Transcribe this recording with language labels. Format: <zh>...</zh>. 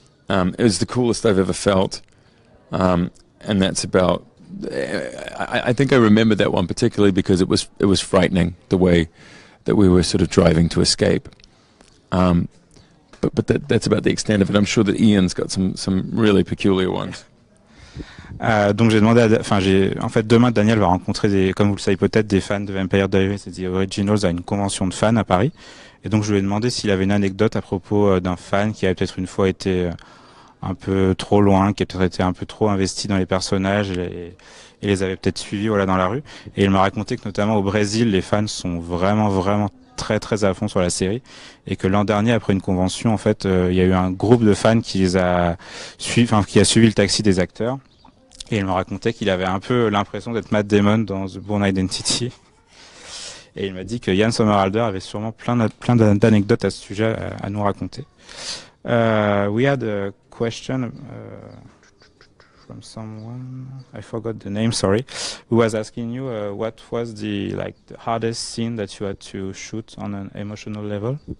<en>It was the coolest I've ever felt, and that's about. I think I remember that one particularly because it was frightening the way that we were sort of driving to escape. But that's about the extent of it. I'm sure that Ian's got some really peculiar ones.</en> <fr>Donc j'ai demandé, en fait demain Daneil va rencontrer comme vous le savez peut-être, des fans de Vampire Diaries et The Originals à une convention de fans à Paris. Et donc je lui ai demandé s'il avait une anecdote à propos d'un fan qui avait peut-être une fois été un peu trop loin, qui a peut-être été un peu trop investi dans les personnages et les avait peut-être suivis dans la rue. Et il m'a raconté que notamment au Brésil, les fans sont vraiment très très à fond sur la série, et que l'an dernier, après une convention, en fait, il y a eu un groupe de fans qui a suivi le taxi des acteurs. Et il me racontait qu'il avait un peu l'impression d'être Matt Damon dans The Bourne Identity. Et il m'a dit que Ian Somerhalder avait sûrement plein d'anecdotes à ce sujet à nous raconter.</fr> <en>We had a question from someone, I forgot the name, sorry, who was asking you what was the hardest scene that you had to shoot on an emotional level?</en>